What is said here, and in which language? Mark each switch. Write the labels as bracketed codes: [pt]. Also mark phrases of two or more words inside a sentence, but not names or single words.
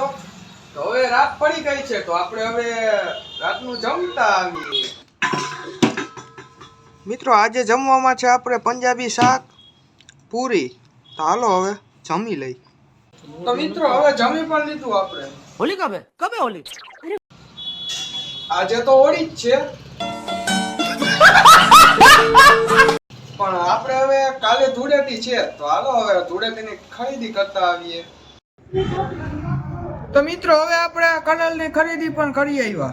[gu] તો હવે રાત પડી ગઈ છે, તો આપણે હવે રાતનું જમતા આવીએ. મિત્રો, આજે જમવામાં છે આપણે પંજાબી શાક પૂરી. તો હાલો હવે જમી લઈ. તો મિત્રો, હવે જમી પણ લીધું આપણે. [hi] होली कब है होली? [gu] આજે તો હોળી જ છે, પણ આપણે હવે કાલે ધૂળેટી છે. તો હાલો હવે ધૂળેટીની ખરીદી કરતા આવીએ. તો મિત્રો, હવે આપણે કલરની ખરીદી પણ કરી આવ્યા.